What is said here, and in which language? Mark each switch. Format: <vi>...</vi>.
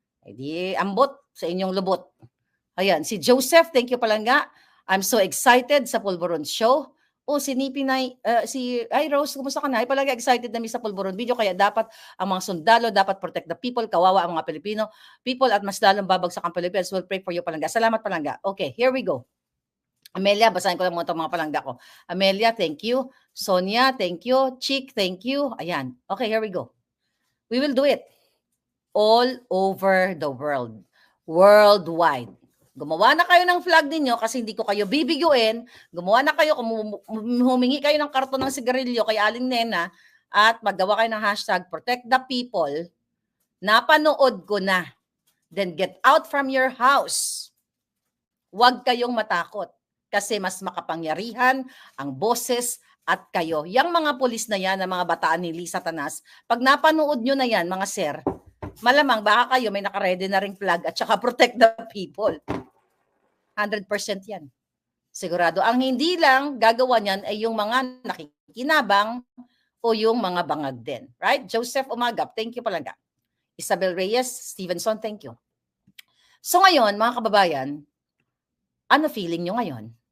<ceb>Di ambot sa inyong lubot. Ayan, si Joseph,</ceb> <en>thank you</en> <ceb>palangga.</ceb> <en>I'm so excited sa Pulburon Show.</en> <tl>Si Nipinay, hi Rose, kumusta ka na? Ay palagi excited na sa Pulburon video, kaya dapat ang mga sundalo, dapat</tl> <en>protect the people,</en> <tl>kawawa ang mga Pilipino people at mas lalong babagsak ang Pilipinas.</tl> <en>We'll pray for you palangga.</en> <tl>Salamat palangga.</tl> <en>Okay, here we go.</en> <tl>Amelia, basahin ko lang muna itong mga palangga ko.</tl> <en>Amelia, thank you. Sonia, thank you. Chick, thank you. Ayan. Okay, here we go. We will do it. all over the world. Worldwide.</en> <tl>Gumawa na kayo ng flag ninyo kasi hindi ko kayo bibiguin. Gumawa na kayo, humingi kayo ng karton ng sigarilyo kay Aling Nena at maggawa kayo ng hashtag</tl> <en>protect the people.</en> <tl>Napanood ko na.</tl> <en>Then get out from your house.</en> <tl>Huwag kayong matakot kasi mas makapangyarihan ang boses at kayo. Yang mga pulis na yan, na mga bataan ni Lisa Tanas, pag napanood nyo na yan, mga sir, malamang baka kayo may nakaredy na ring flag at saka</tl> <en>protect the people.</en> <tl>100% yan. Sigurado. Ang hindi lang gagawa niyan ay yung mga nakikinabang o yung mga bangag din.</tl> <en>Right? Joseph Umagap, thank you palangga. Isabel Reyes, Stevenson, thank you.</en> <tl>So ngayon, mga kababayan, ano feeling nyo ngayon?</tl>